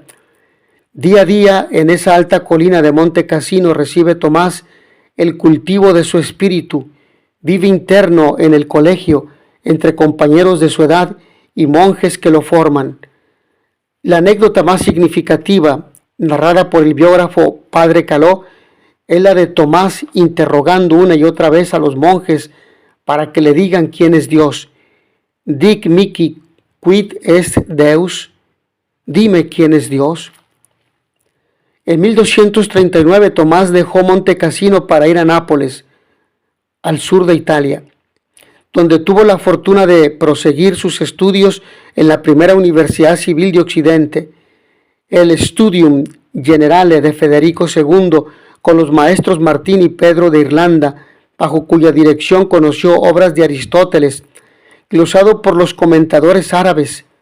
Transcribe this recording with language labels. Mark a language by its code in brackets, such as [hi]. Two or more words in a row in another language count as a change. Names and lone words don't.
[es] Día a día en esa alta colina de Monte Cassino recibe Tomás el cultivo de su espíritu, vive interno en el colegio entre compañeros de su edad y monjes que lo forman. La anécdota más significativa, narrada por el biógrafo Padre Caló, es la de Tomás interrogando una y otra vez a los monjes para que le digan quién es Dios. [la] Dic mihi quid est Deus, [es] dime quién es Dios. En 1239 Tomás dejó Monte Cassino para ir a Nápoles, al sur de Italia, donde tuvo la fortuna de proseguir sus estudios en la primera universidad civil de Occidente, el Studium Generale de Federico II, con los maestros Martín y Pedro de Irlanda, bajo cuya dirección conoció obras de Aristóteles, glosado por los comentadores árabes.